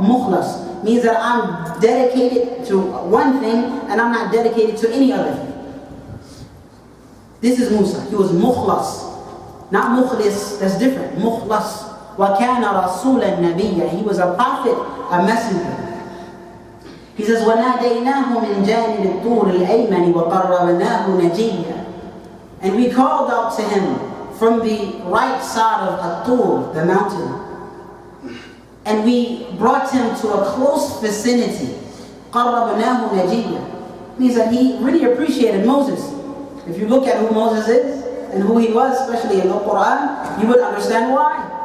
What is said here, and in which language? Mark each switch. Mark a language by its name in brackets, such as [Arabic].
[English] Mukhlas means that I'm dedicated to one thing and I'm not dedicated to any other thing. This is Musa. He was mukhlas. Not mukhlis, that's different. [Arabic] Mukhlas. وَكَانَ رَسُولًا نَبِيًّا. [English] He was a prophet, a messenger. He says, [Arabic] وَنَادَيْنَاهُ مِنْ جَانِبِ الطُّورِ الْأَيْمَنِ وَقَرَّبْنَاهُ نَجِيًّا. [English] And we called out to him from the right side of At-Tur, the mountain. And we brought him to a close vicinity. [Arabic] قَرَّبْنَاهُ نَجِيًّا. [English] Means that he really appreciated Moses. If you look at who Moses is and who he was, especially in the Quran, you would understand why.